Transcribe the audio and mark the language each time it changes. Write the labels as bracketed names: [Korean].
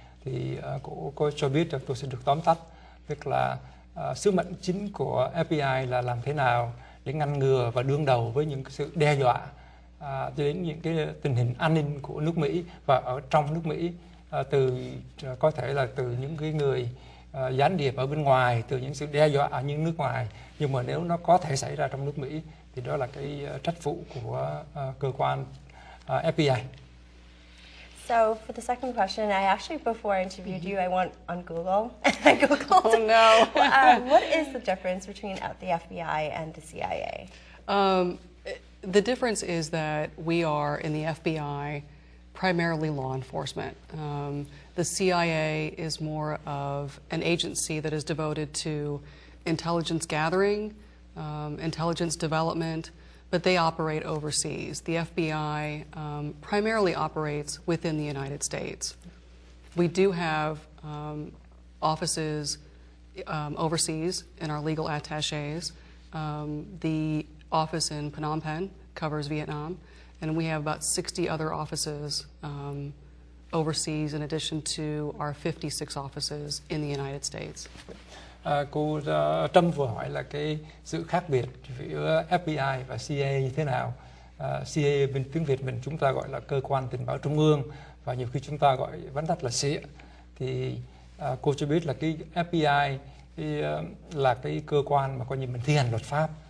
[Vietnamese] Thì cô có cho biết, tôi sẽ được tóm tắt, tức là sứ mệnh chính của FBI là làm thế nào để ngăn ngừa và đương đầu với những sự đe dọa đến những cái tình hình an ninh của nước Mỹ và ở trong nước Mỹ, có thể là từ những cái người gián điệp ở bên ngoài, từ những sự đe dọa ở những nước ngoài, nhưng mà nếu nó có thể xảy ra trong nước Mỹ thì đó là cái trách vụ của cơ quan FBI. [English] So for the second question, I actually, before I interviewed you, I went on Google. I Googled. Oh, no. What is the difference between the FBI and the CIA? The difference is that we are, in the FBI, primarily law enforcement. The CIA is more of an agency that is devoted to intelligence gathering, intelligence development, but they operate overseas. The FBI primarily operates within the United States. We do have offices overseas in our legal attaches. The office in Phnom Penh covers Vietnam, and we have about 60 other offices overseas in addition to our 56 offices in the United States. [Vietnamese] Cô Trâm vừa hỏi là cái sự khác biệt giữa FBI và CIA như thế nào. CIA bên tiếng Việt mình chúng ta gọi là cơ quan tình báo trung ương, và nhiều khi chúng ta gọi vắn tắt là CIA. Thì cô cho biết là cái FBI là cái cơ quan mà coi như mình thi hành luật pháp.